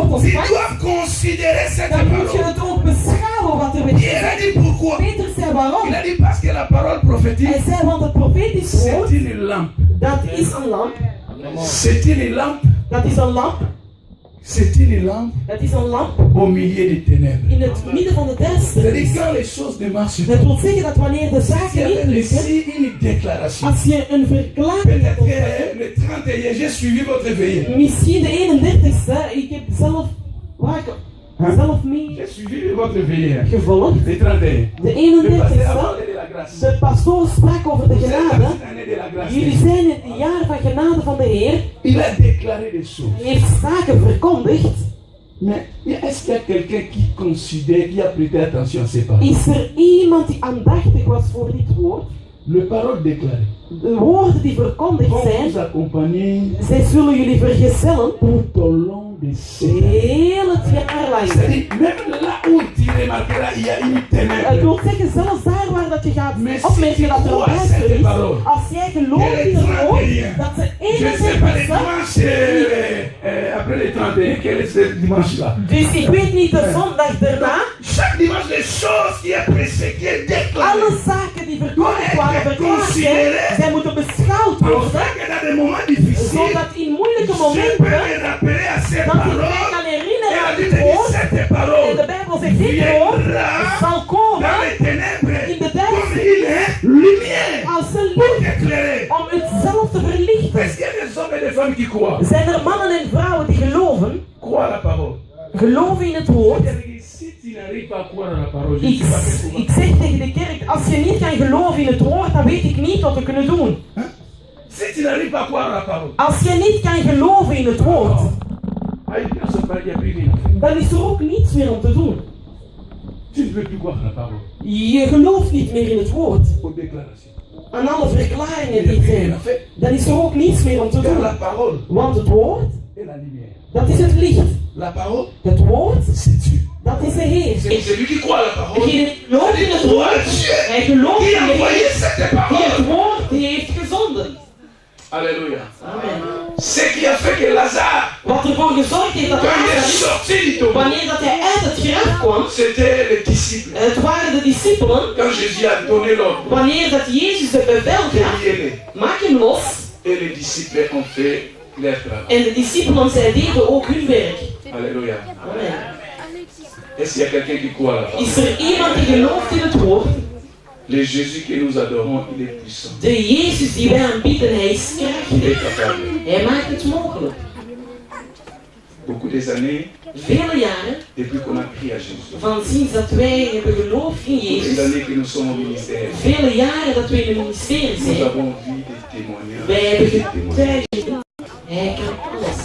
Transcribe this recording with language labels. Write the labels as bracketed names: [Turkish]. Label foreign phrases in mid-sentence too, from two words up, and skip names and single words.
[French] tu [Dutch] ontvangt, [French] dois considérer cette [Dutch] dan moet je [French] parole. [Dutch] het ook beschouwen wat er werd [French] Pierre a [Dutch] gezegd. [French] dit pourquoi? [Dutch] Peter zei waarom? [French] Il a dit parce que la parole prophétique, [Dutch] Hij zei want het profetisch woord, [French] c'est une lampe. [Dutch] dat is een lamp. [French] C'est une lampe. [Dutch] Dat is een lamp. [French] C'est une lampe [Dutch] Dat is een lamp [French] au milieu des ténèbres. [Dutch] in het midden van de [French] C'est-à-dire [Dutch] duisternis. [French] quand les choses ne marchent [Dutch] Dat [French] pas, [Dutch] wil zeggen dat wanneer de [French] il y [Dutch] zaken [French] avait [Dutch] niet lukken, [French] ici une déclaration. [Dutch] als je een verklaring hebt [French] Peut-être [Dutch] ontvangen, [French] que le 31, j'ai suivi votre veillée. [Dutch] misschien de 31ste, ik heb zelf, zelf mee [French] J'ai suivi votre veillée. [Dutch] gevolgd. [French] Le 31. [Dutch] De [French] Le pasteur a [Dutch] 31ste, [French] parlé de la grâce. [Dutch] de pastoor sprak over de [French] Vous êtes dans [Dutch] genade. [French] une année de la grâce. [Dutch] Jullie zijn in het jaar van genade van de Heer. [French] Il a déclaré des choses. [Dutch] Hij heeft zaken verkondigd. [French] Mais est-ce qu'il y a quelqu'un qui considère, qui a prêté attention à ces paroles? [Dutch] Is er iemand die aandachtig was voor dit woord? [French] Le parole déclaré. [Dutch] De woorden die verkondigd [French] Vont [Dutch] zijn, [French] vous accompagner [Dutch] zij zullen jullie vergezellen [French] tout au long de ces années. [Dutch] heel het jaar lang. [French] C'est-à-dire, même là où tu remarqueras, il y a une [Dutch] Ik [French] ténèbre. [Dutch] wil zeggen, zelfs daar waar dat je gaat [French] Mais [Dutch] opmerken dat er een duister is, [French] parole. [Dutch] als jij gelooft in het woord, dat ze [French] Je ne sais pas les [Dutch] 31ste, [French] dimanches, après les 31, quel est ce dimanche-là? [Dutch] dus ik weet niet de zondag daarna, [French] Chaque dimanche, les choses qui est pressé, qui est déclaré. [Dutch] alle zaken die verkondigd waren verklaard zijn, zij moeten beschouwd [French] Afin [Dutch] worden, [French] que dans des moments difficiles, [Dutch] zodat in moeilijke [French] je peux [Dutch] momenten, [French] me rappeler à ces [Dutch] dat ik mij [French] paroles. [Dutch] kan [French] Et [Dutch] herinneren [French] la [Dutch] aan dit [French] Bible dit [Dutch] woord. [French] cette [Dutch] En de [French] parole [Dutch] Bijbel zegt dit woord zal komen [French] dans les ténèbres [Dutch] in de [French] comme [Dutch] duisternis [French] il est lumière [Dutch] als een [French] pour [Dutch] licht [French] éclairer. [Dutch] om het zelf te verlichten. [French] Est-ce qu'il y a des hommes et des femmes qui croient? [Dutch] Zijn er mannen en vrouwen die Geloof in het woord. [French] Si tu n'arrives pas à croire à la parole, je ne sais pas qu'est-ce qu'on va [Dutch] Ik zeg tegen de kerk, als je niet kan geloven in het woord, dan weet ik niet wat we kunnen doen. [French] Si tu n'arrives pas à croire à la parole, [Dutch] Als je niet kan geloven in het woord, dan is er ook niets meer om te doen. [French] tu ne peux plus croire à la parole. [Dutch] Je gelooft niet meer in het woord. [French] Aux déclarations. [Dutch] Aan alle verklaringen die zijn. Dan is er ook niets meer om te [French] Car [Dutch] doen. [French] la parole [Dutch] Want het woord, [French] est la lumière. [Dutch] dat is het licht. [French] La parole, [Dutch] Het woord, [French] c'est Dieu. [Dutch] dat is de Heer. [French] C'est celui qui croit à la parole. [Dutch] Degene die gelooft in het woord, hij gelooft [French] Qui [Dutch] in [French] a [Dutch] de [French] envoyé [Dutch] Heer [French] cette [Dutch] die [French] parole. [Dutch] het woord heeft gezonden. [French] Alléluia. [Dutch] Amen. [French] Ce qui a fait que Lazare, [Dutch] Wat ervoor gezorgd heeft dat [French] quand il est [Dutch] Lazarus, [French] sorti du tombeau, [Dutch] wanneer dat hij uit het graf kwam, [French] c'était les disciples. [Dutch] het waren de discipelen, [French] Quand Jésus a donné l'ordre, [Dutch] wanneer dat Jezus het bevel gaf, [French] liez-les. [Dutch] maak hem los. [French] Et les disciples ont fait leur travail. [Dutch] En de discipelen, zij deden ook hun werk. [French] Alléluia. [Dutch] Amen. [French] Est-ce qu'il y a quelqu'un qui croit à la parole? [Dutch] Is er iemand die gelooft in het woord? [French] Le Jésus que nous adorons, il est puissant. [Dutch] De Jezus die wij aanbieden, hij is [French] Il [Dutch] krachtig. [French] est capable. [Dutch] Hij maakt het mogelijk. [French] Beaucoup des années, [Dutch] Vele jaren, [French] depuis qu'on a pris à Jésus, [Dutch] van sinds dat wij hebben geloofd in [French] beaucoup des [Dutch] Jezus, [French] années que nous sommes au ministère, [Dutch] vele jaren dat wij in het ministerie [French] nous [Dutch] zijn, [French] avons vu des témoignages. [Dutch] wij hebben [French] Des témoignages. [Dutch] getuigd. Hij kan alles.